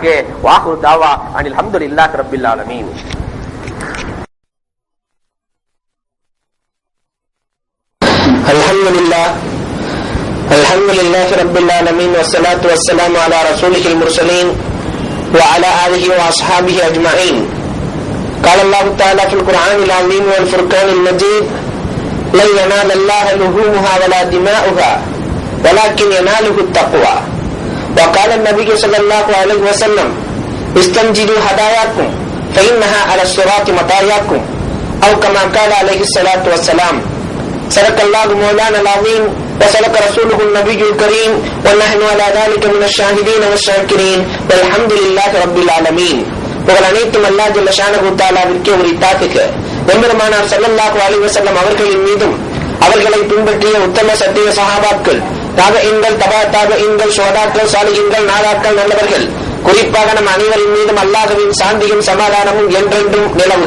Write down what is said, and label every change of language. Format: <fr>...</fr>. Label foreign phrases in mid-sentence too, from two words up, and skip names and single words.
<ar>وآخر دعوانا أن الحمد لله رب العالمين. الحمد لله رب العالمين والصلاة والسلام على رسوله المرسلين وعلى آله وأصحابه أجمعين. قال الله تعالى في القرآن العظيم والفرقان المجيد: لن ينال الله لحومها ولا دماؤها ولكن يناله التقوى. وقال النبي صلى الله عليه وسلم: استنجدوا هداياكم فإنها على الصراط مطاياكم أو كما قال عليه الصلاة والسلام. صدق الله مولانا العظيم وصدق رسوله النبي الكريم ونحن على ذلك من الشاهدين والشاكرين والحمد لله رب العالمين.</ar> <ta>புகழ் அனைத்தும் அல்லாஹ்</ta> <ar>جل شأنه</ar> <ta>தஆலாவிற்கே உரித்தாக்குக. எம்பெருமானார்</ta> <ar>صلى الله عليه وسلم</ar> <ta>அவர்களின் மீதும் அவர்களை பின்பற்றிய உத்தம சத்திய சஹாபாக்கள், தாபீன்கள், தபா தாபீன்கள், ஷுஹதாக்கள், சாலிஹீன்கள், நாதாக்கள், நல்லவர்கள், குறிப்பாக நம் அனைவரின் மீதும் அல்லாஹ்வின் சாந்தியும் சமாதானமும் என்றென்றும் நிலவுக.</ta>